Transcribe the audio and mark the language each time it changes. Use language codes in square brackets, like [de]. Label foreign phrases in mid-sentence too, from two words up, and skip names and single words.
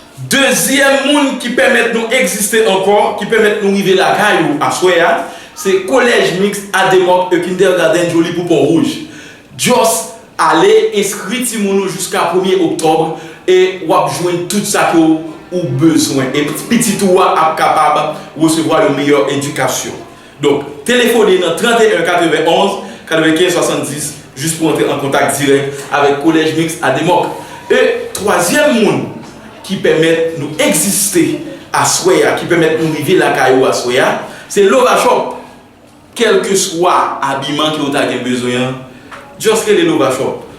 [ht] Dezyèm moun ki pèmèt nou egziste ankò, ki pèmèt nou rive lakay yo aswè, se Kolèj Miks Ademòk e Kindergaden Joli pou Pòntrouj. Jis ale eskri timoun nou jiska premye oktòb e w ap jwenn tout sa ke ou, ou bezwen. E pitit ou ap kapab resevwa yon meyè edikasyon. Donk, telefone nan trente et un quatre-vingt-onze quatre-vingt-quinze soixante-dix jis pou antre an kontak dirèk avèk Kolèj Miks Ademòk. E twazyèm moun ki pèmèt nou egziste aswè, ki pèmèt nou rive lakay yo aswè, se Lova Shop. Kèlkeswa abiman ki ou ta gen bezwen, jis rele Lova Shop.